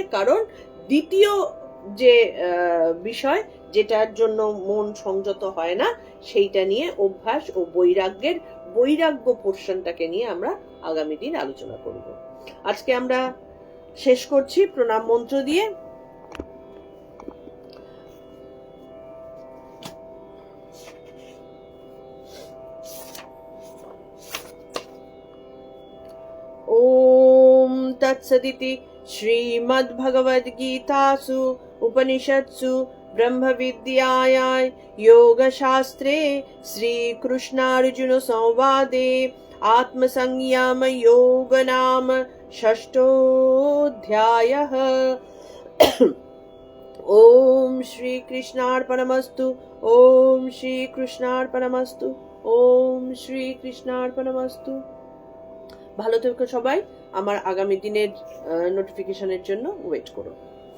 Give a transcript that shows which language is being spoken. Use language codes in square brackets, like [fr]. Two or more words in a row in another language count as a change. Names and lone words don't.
[bn] কারণ দ্বিতীয় যে বিষয়, যেটার জন্য মন সংযত হয় না, সেইটা নিয়ে অভ্যাস ও বৈরাগ্য পোর্শনটাকে নিয়ে আমরা আগামী দিন আলোচনা করব। আজকে আমরা শেষ করছি প্রণাম মন্ত্র দিয়ে। [sa] ओम तत्सदिति श्रीमद्भगवद्गीतासु उपनिषत्सु ब्रह्मविद्यायां योगशास्त्रे श्रीकृष्णार्जुन संवादे आत्मसंयम योग नाम षष्ठोऽध्यायः। ओम श्री कृष्णार्पणमस्तु। ओम श्री कृष्णार्पणमस्तु। ओम श्री कृष्णार्पणमस्तु। [bn] ভালো থেকো সবাই। আমার আগামী দিনের নোটিফিকেশনের জন্য ওয়েট করো।